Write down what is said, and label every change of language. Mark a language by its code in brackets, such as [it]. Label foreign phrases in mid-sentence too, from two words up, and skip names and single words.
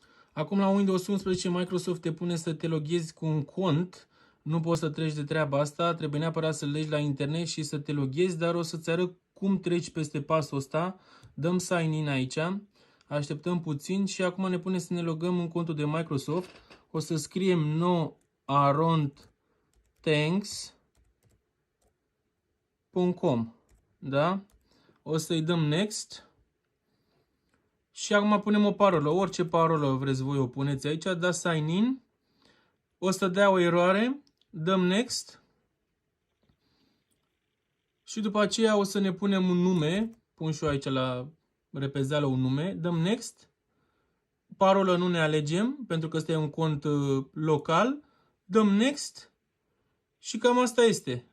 [ro] Acum la Windows 11 Microsoft te pune să te loghezi cu un cont. Nu poți să treci de treaba asta, trebuie neapărat să legi la internet și să te loghezi, dar o să-ți arăt cum treci peste pasul ăsta. Dăm [en] sign in [ro] aici, așteptăm puțin și acum ne pune să ne logăm în contul de Microsoft. O să scriem [en] no aren't thanks.com, [ro] da? O să-i dăm next. Și acum punem o parolă, orice parolă vreți voi o puneți aici, dați [en] sign in, [ro] o să dea o eroare, dăm next și după aceea o să ne punem un nume, pun și eu aici la repezeală un nume, dăm next, parolă nu ne alegem pentru că ăsta e un cont local, dăm next și cam asta este.